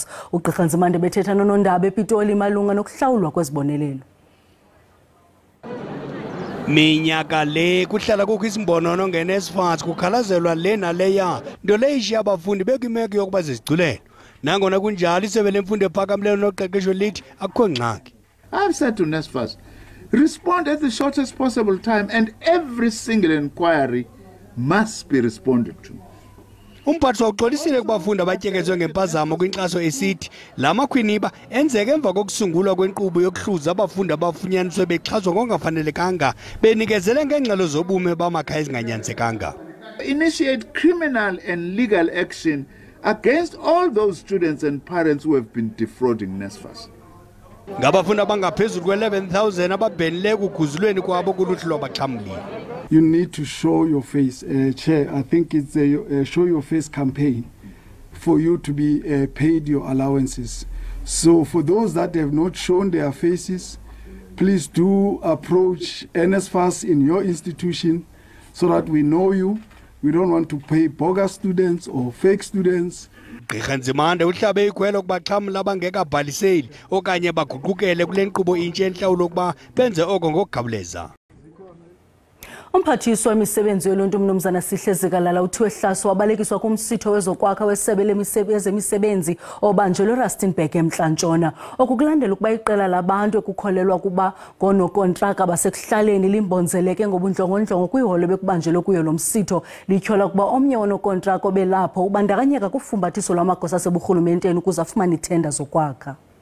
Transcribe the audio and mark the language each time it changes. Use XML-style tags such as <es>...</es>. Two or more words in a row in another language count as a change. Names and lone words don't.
<xh>uGqirha Nzimande bethetha noNondaba ePitoli malunga nokuhlawulwa kwezibonelelo. Minyaka le kuhlala kukho isimbonono nge-NSFAS kukhalazelwa le naleya nto leyo ishiya abafundi bekwimeko yokuba zizigculelo. Nangona kunjalo isebe lemfundo ephakamileyo noqeqesho lithi akukho ngxaki.</xh> <en>I've said to NSFAS, respond at the shortest possible time, and every single inquiry must be responded to.</en> <xh>Umphathiswa uxolisile kubafundi abatyekezwe ngempazamo kwinkxaso esithi la makhwiniba enzeke emva kokusungulwa kwenkqubo yokuhluza abafundi abafunyaniswe bexhaswa ngokungafanelekanga benikezele ngeengxelo zobume bamakhaya ezinganyanzekanga.</xh> <en>Initiate criminal and legal action against all those students and parents who have been defrauding NSFAS.</en> <xh>Ngabafundi abangaphezulu kwe-11,000 ababhenile ekuguzulweni kwabo kuluhlu lwabaxhamliyo.</xh> <en>You need to show your face, Chair. I think it's a show your face campaign for you to be paid your allowances. So for those that have not shown their faces, please do approach NSFAS in your institution so that we know you. We don't want to pay bogus students or fake students.</en> <xh>Gqirha Nzimande uhlabe ikhwelo kubaxhamli abangekabhaliseli okanye baguqukele kule nkqubo intsha entlawulo ukuba benze oko ngokukhawuleza. Umphathiswa wemisebenzi yoluntu umnumzana Sihle Zikalala uthiwe hlaso wabalekiswa kumsitho wezokwakha wesebe lemisebenzi obanjelwe Rustenburg eMntla-Ntshona okukulandela ukuba iqela labantu ekukholelwa kuba ngoonokontraka basekuhlaleni limbonzeleke ngobundlongondlongo kwiholo bekubanjelwe kuyo lo msitho lityhola ukuba omnye woonokontraka obelapho ubandakanyeka kufumbathiso lwamagosa aseburhulumenteni ukuze afumane ithenda zokwakha.</xh>